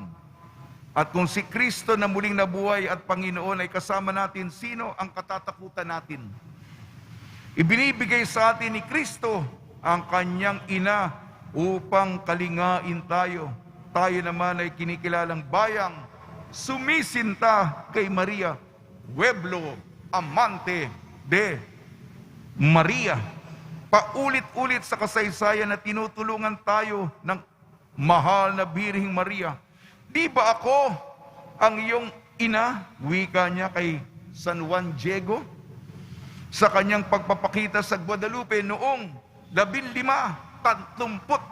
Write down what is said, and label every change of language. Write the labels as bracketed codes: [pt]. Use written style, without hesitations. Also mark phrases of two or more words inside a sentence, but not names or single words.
[tl] At kung si Kristo na muling nabuhay at Panginoon ay kasama natin, sino ang katatakutan natin? Ibinibigay sa atin ni Kristo ang Kanyang ina upang kalingain tayo. Tayo naman ay kinikilalang bayang sumisinta kay Maria, [es] pueblo amante de Maria. [tl] Paulit-ulit sa kasaysayan na tinutulungan tayo ng mahal na Birhing Maria. Di ba ako ang iyong ina? Wika niya kay San Juan Diego sa kanyang pagpapakita sa Guadalupe noong 1531.